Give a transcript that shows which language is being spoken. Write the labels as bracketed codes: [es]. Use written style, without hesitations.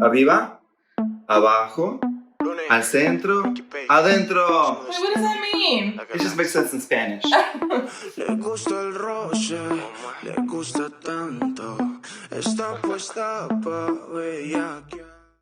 [es] Arriba, abajo, al centro, adentro. [en] Wait, what does that mean? It just makes sense in Spanish. [es] Le gusta el roce, le gusta tanto, está puesta pa' bellaquear.